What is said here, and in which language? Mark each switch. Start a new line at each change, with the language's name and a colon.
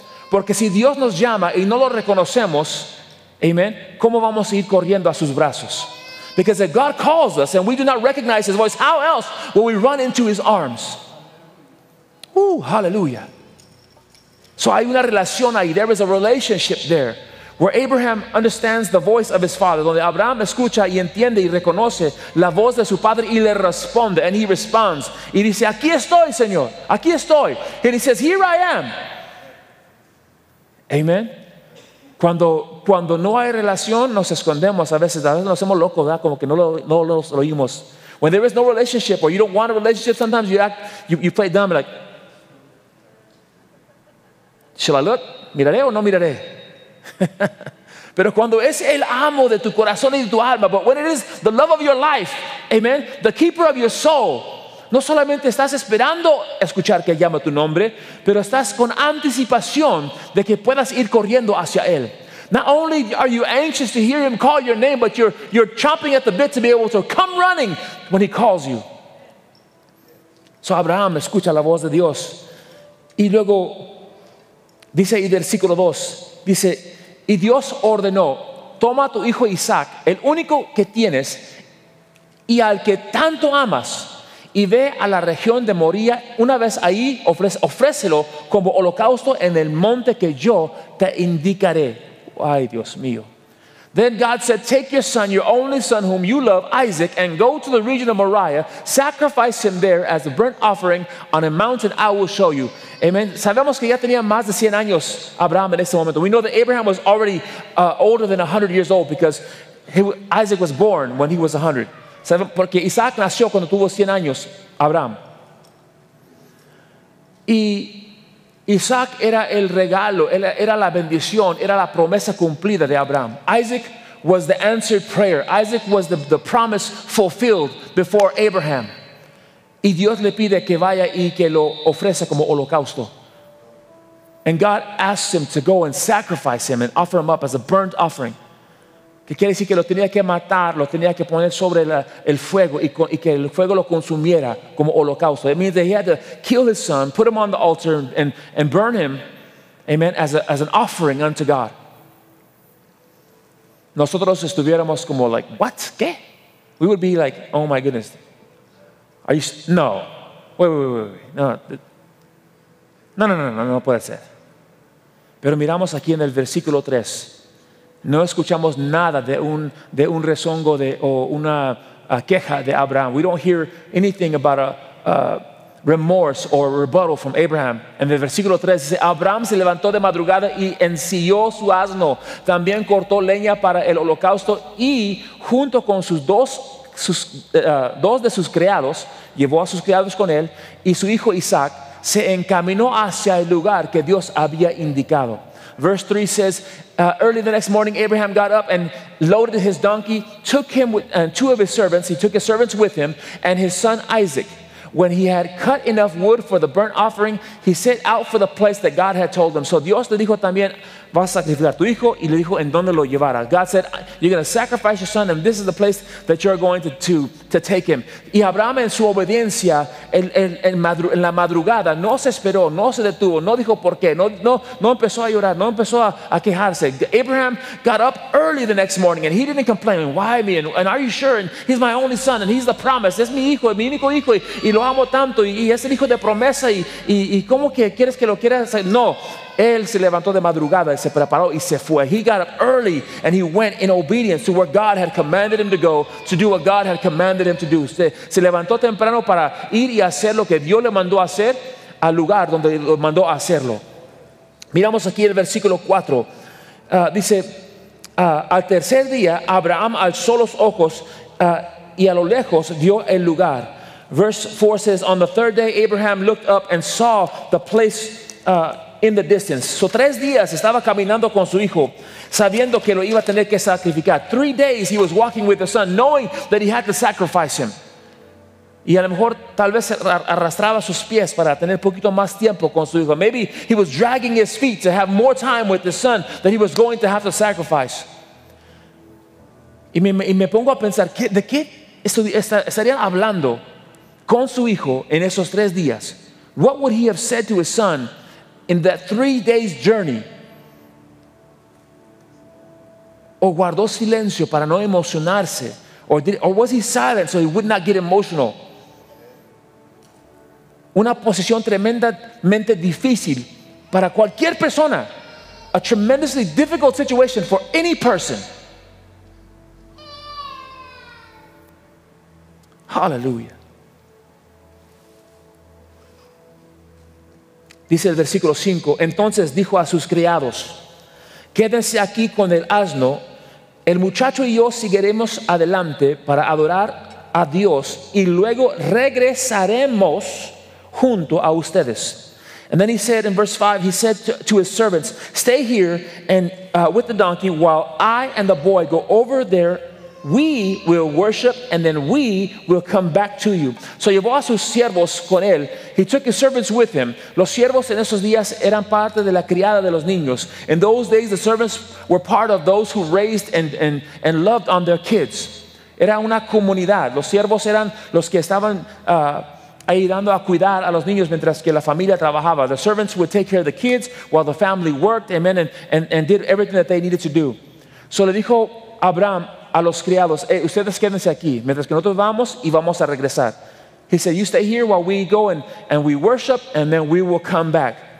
Spanish: Porque si Dios nos llama y no lo reconocemos, amen, ¿cómo vamos a ir corriendo a sus brazos?
English: Because if God calls us and we do not recognize His voice, how else will we run into His arms?
Spanish: Hallelujah. So hay una relación ahí.
English: There is a relationship there where Abraham understands the voice of his father,
Spanish: donde Abraham escucha y entiende y reconoce la voz de su padre y le responde,
English: and he responds.
Spanish: Y dice, aquí estoy, Señor, aquí estoy.
English: And he says, here I am.
Spanish: Amen. Cuando no hay relación, nos escondemos a veces nos hacemos locos, ¿verdad? Como que no los oímos.
English: When there is no relationship, or you don't want a relationship, sometimes you play dumb, like, shall I look?
Spanish: ¿Miraré o no miraré? Pero cuando es el amo de tu corazón y de tu alma,
English: but when it is the love of your life, amen, the keeper of your soul,
Spanish: no solamente estás esperando escuchar que llama tu nombre, pero estás con anticipación de que puedas ir corriendo hacia Él.
English: Not only are you anxious to hear Him call your name, but you're chomping at the bit to be able to come running when He calls you.
Spanish: So Abraham escucha la voz de Dios. Y luego dice ahí del versículo 2, dice, y Dios ordenó, toma a tu hijo Isaac, el único que tienes y al que tanto amas, y ve a la región de Moría. Una vez ahí, ofrécelo como holocausto en el monte que yo te indicaré. Ay, Dios mío.
English: Then God said, take your son, your only son whom you love, Isaac, and go to the region of Moriah, sacrifice him there as a burnt offering on a mountain I will show you. Amen.
Spanish: Sabemos que ya tenía más de 100 años Abraham en este momento.
English: We know that Abraham was already older than 100 years old because Isaac was born when he was 100.
Spanish: Porque Isaac nació cuando tuvo 100 años, Abraham. Y Isaac era el regalo, era la bendición, era la promesa cumplida de Abraham.
English: Isaac was the answered prayer. Isaac was the promise fulfilled before Abraham.
Spanish: Y Dios le pide que vaya y que lo ofrezca como holocausto.
English: And God asks him to go and sacrifice him and offer him up as a burnt offering.
Spanish: Que quiere decir que lo tenía que matar, lo tenía que poner sobre el fuego y que el fuego lo consumiera como holocausto.
English: It means that he had to kill his son, put him on the altar and burn him, amen, as an offering unto God.
Spanish: Nosotros estuviéramos como
English: like, what?
Spanish: ¿Qué?
English: We would be like, oh my goodness. Are you? No. Wait.
Spanish: No puede ser. Pero miramos aquí en el versículo 3. No escuchamos nada de un rezongo o una queja de Abraham.
English: We don't hear anything about a remorse or rebuttal from Abraham.
Spanish: En el versículo 3 dice, Abraham se levantó de madrugada y ensilló su asno. También cortó leña para el holocausto y junto con dos de sus criados, llevó a sus criados con él, y su hijo Isaac se encaminó hacia el lugar que Dios había indicado.
English: Verse 3 says, early the next morning, Abraham got up and loaded his donkey, took him and two of his servants. He took his servants with him and his son Isaac. When he had cut enough wood for the burnt offering, he set out for the place that God had told him.
Spanish: So Dios le dijo también, vas a sacrificar a tu hijo, y le dijo en dónde lo llevara.
English: God said, you're going to sacrifice your son, and this is the place that you're going to take him.
Spanish: Y Abraham en su obediencia, en la madrugada, no se esperó, no se detuvo, no dijo por qué, no empezó a llorar, no empezó a quejarse.
English: Abraham got up early the next morning, and he didn't complain. Why me? And are you sure? And he's my only son, and he's the promise.
Spanish: Es mi hijo, mi único hijo, y lo amo tanto, y es el hijo de promesa, y ¿cómo que quieres que lo quieras? No. Él se levantó de madrugada, se preparó y se fue.
English: He got up early and he went in obedience to where God had commanded him to go, to do what God had commanded him to do.
Spanish: Se levantó temprano para ir y hacer lo que Dios le mandó a hacer al lugar donde lo mandó a hacerlo. Miramos aquí el versículo 4. Dice, al tercer día Abraham alzó los ojos y a lo lejos vio el lugar.
English: Verse 4 says, on the third day Abraham looked up and saw the place in the distance.
Spanish: So 3 días estaba caminando con su hijo, sabiendo que lo iba a tener que sacrificar.
English: 3 days he was walking with the son, knowing that he had to sacrifice him.
Spanish: Y a lo mejor tal vez arrastraba sus pies para tener un poquito más tiempo con su hijo.
English: Maybe he was dragging his feet to have more time with the son that he was going to have to sacrifice.
Spanish: Y me pongo a pensar, ¿de qué estarían hablando con su hijo en esos 3 días?
English: What would he have said to his son in that 3 days journey?
Spanish: ¿O guardó silencio para no emocionarse?
English: Or was he silent so he would not get emotional?
Spanish: Una posición tremendamente difícil para cualquier persona.
English: A tremendously difficult situation for any person.
Spanish: Aleluya. Dice el versículo 5, entonces dijo a sus criados, quédense aquí con el asno, el muchacho y yo seguiremos adelante para adorar a Dios y luego regresaremos junto a ustedes.
English: And then he said in verse 5, he said to his servants, stay here and with the donkey while I and the boy go over there. We will worship and then we will come back to you.
Spanish: So llevó a sus siervos con él.
English: He took his servants with him.
Spanish: Los siervos en esos días eran parte de la criada de los niños.
English: In those days the servants were part of those who raised and loved on their kids.
Spanish: Era una comunidad. Los siervos eran los que estaban ayudando a cuidar a los niños mientras que la familia trabajaba.
English: The servants would take care of the kids while the family worked, amen, and did everything that they needed to do.
Spanish: So le dijo Abraham a los criados, ustedes quédense aquí mientras que nosotros vamos y vamos a regresar.
English: He said, you stay here while we go and we worship and then we will come back.